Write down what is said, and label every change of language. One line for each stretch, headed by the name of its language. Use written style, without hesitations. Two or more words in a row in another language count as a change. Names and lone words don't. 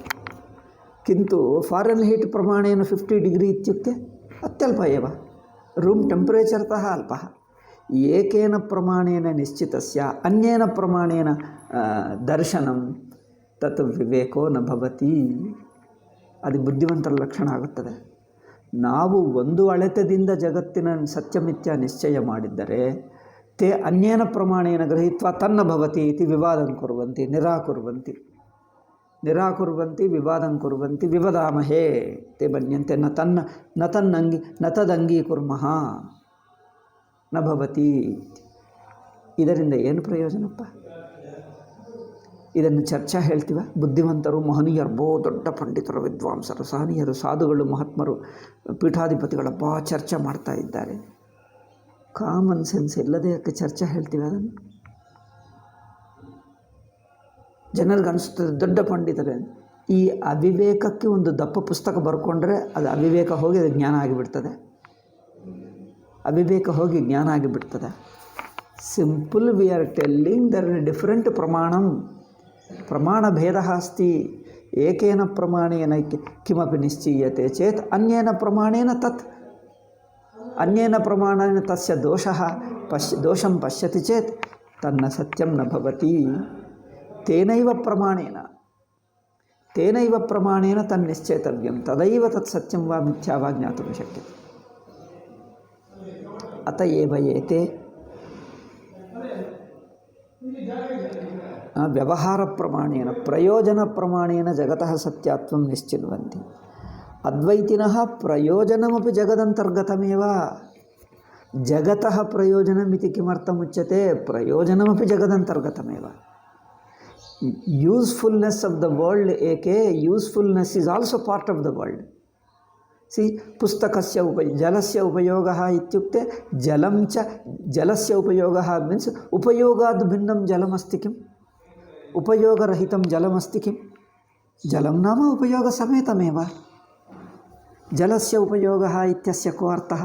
Sanskrit: किन्तु फारेन् हीट् प्रमाणेन 50 डिग्री इत्युक्ते अत्यल्प एव,
English: room temperatureतः
Sanskrit: अल्पः. एकेन प्रमाणेन निश्चितस्य अन्येन प्रमाणेन दर्शनं तत् विवेको न भवति.
Kannada: ಅದು ಬುದ್ಧಿವಂತರ ಲಕ್ಷಣ ಆಗುತ್ತದೆ. ನಾವು ಒಂದು ಅಳತೆದಿಂದ ಜಗತ್ತಿನ ಸತ್ಯಮಿಥ್ಯ ನಿಶ್ಚಯ ಮಾಡಿದ್ದರೆ
Sanskrit: ತೇ ಅನ್ಯೇನ ಪ್ರಮಾಣೇನ ಗೃಹೀತ್ವಾ ತನ್ನ ಭವತಿ ಇತಿ ವಿವಾದಂ ಕುರ್ವಂತಿ ನಿರಾಕುರ್ವಂತಿ ವಿವಾದಂ ಕುರ್ವಂತಿ ವಿವದಾಮಹೇ ತೇ ಮನ್ಯಂತೆ ನ ತದಂಗೀಕುರ್ಮಃ ನ ಭವತಿ.
Kannada: ಇದರಿಂದ ಏನು ಪ್ರಯೋಜನಪ್ಪ? ಇದನ್ನು ಚರ್ಚಾ ಹೇಳ್ತೀವ. ಬುದ್ಧಿವಂತರು, ಮಹನೀಯರು, ದೊಡ್ಡ ಪಂಡಿತರು, ವಿದ್ವಾಂಸರು, ಸಹನೀಯರು, ಸಾಧುಗಳು, ಮಹಾತ್ಮರು, ಪೀಠಾಧಿಪತಿಗಳ ಚರ್ಚೆ ಮಾಡ್ತಾ ಇದ್ದಾರೆ.
English: common sense
Kannada: ಇಲ್ಲದೆ ಯಾಕೆ ಚರ್ಚೆ ಹೇಳ್ತೀವಿ? ಅದನ್ನು ಜನರಿಗೆ ಅನಿಸುತ್ತದೆ ದೊಡ್ಡ ಪಂಡಿತರೇ. ಈ ಅವಿವೇಕಕ್ಕೆ ಒಂದು ದಪ್ಪ ಪುಸ್ತಕ ಬರ್ಕೊಂಡ್ರೆ ಅದು ಅವಿವೇಕ ಹೋಗಿ ಅದು ಜ್ಞಾನ ಆಗಿಬಿಡ್ತದೆ. ಅವಿವೇಕ ಹೋಗಿ ಜ್ಞಾನ ಆಗಿಬಿಡ್ತದೆ.
English: simple we are telling their different
Sanskrit: प्रमाणभेदः अस्ति. एकेन प्रमाणेन किमपि निश्चीयते चेत् अन्येन प्रमाणेन तस्य दोषं पश्यति चेत् तन्न सत्यं न भवति. तेनैव प्रमाणेन तन्निश्चेतव्यं. तदैव तत् सत्यं वा मिथ्या वा ज्ञातुं शक्यते. अत एव एते ವ್ಯವಹಾರ ಪ್ರಮಾಣೇನ ಪ್ರಯೋಜನ ಪ್ರಮಾಣೇನ ಜಗತಃ ಸತ್ಯತ್ವಂ ನಿಶ್ಚಿನ್ವಂತಿ. अद्वैतिनः प्रयोजनमपि जगदन्तर्गतमेव। जगतः प्रयोजनमिति किमर्थमुच्यते? प्रयोजनमपि जगदन्तर्गतमेव।
English: usefulness of the world एके usefulness is also part of the world।
Sanskrit: सी पुस्तकस्य जलस्य उपयोगः इत्युक्ते जलं च जलस्य उपयोगः मीन्स् उपयोगात् भिन्नं जलमस्ति किम्? उपयोगरहितं जलमस्ति किम्? जलं नाम उपयोगसमेतमेव। जलस्य उपयोगः इत्यस्य को अर्थः?